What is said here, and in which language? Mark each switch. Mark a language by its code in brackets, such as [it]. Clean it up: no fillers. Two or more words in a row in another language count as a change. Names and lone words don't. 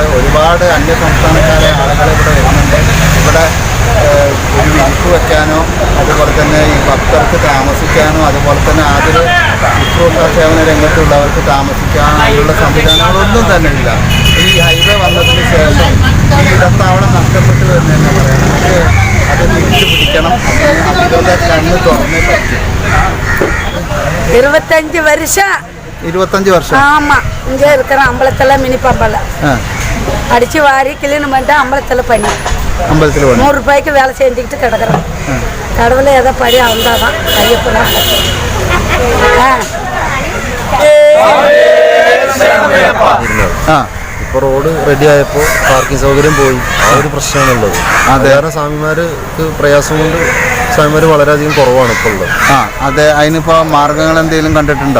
[ml] ഒരുപാട് അന്യ സംസ്ഥാനക്കാരെ ആളുകൾ ഇവിടെ വരുന്നുണ്ട്. ഇവിടെ ഒരു വിരിപ്പ് വയ്ക്കാനോ അതുപോലെ തന്നെ ഈ ഭക്തർക്ക് താമസിക്കാനോ അതുപോലെ തന്നെ ആദ്യ ശുശ്രൂഷ സേവന രംഗത്തുള്ളവർക്ക് താമസിക്കാനുള്ള സംവിധാനങ്ങളൊന്നും തന്നെ ഇല്ല. ഈ ഹൈവേ വന്നതിന് ശേഷം ഈ ഇടത്താവളം നഷ്ടപ്പെട്ടു എന്ന് തന്നെ പറയണം. അത് തിരിച്ചു പിടിക്കണം. അധികൃതർ കണ്ണ് തുറന്നേ പറ്റും. 25 വർഷം. [ta] ஆமா, இங்க இருக்கிற அம்பலத்துல மினி பம்பல அடிச்சு வாரி கிளீன் பண்ணிட்டு அம்பலத்துல பண்ணி [ml] അമ്പലത്തിൽ [ta] 100 ரூபாய்க்கு வேலை செஞ்சுக்கிட்டு கிடக்குறோம். கடவுளை ஏதோ படி வந்தாதான் ஐயப்பனா. [ml] ഇപ്പോൾ [en] road ready [ml] ആയപ്പോൾ പാർക്കിംഗ് സൗകര്യം പോയി. ആ ഒരു പ്രശ്നമാണുള്ളത്. വേറെ സ്വാമിമാർക്ക് പ്രയാസം കൊണ്ട് സ്വാമിമാർ വളരെയധികം കുറവാണ് ഇപ്പോൾ ഉള്ളത്. അതെ. അതിനിപ്പോൾ മാർഗങ്ങൾ എന്തെങ്കിലും കണ്ടിട്ടുണ്ടോ?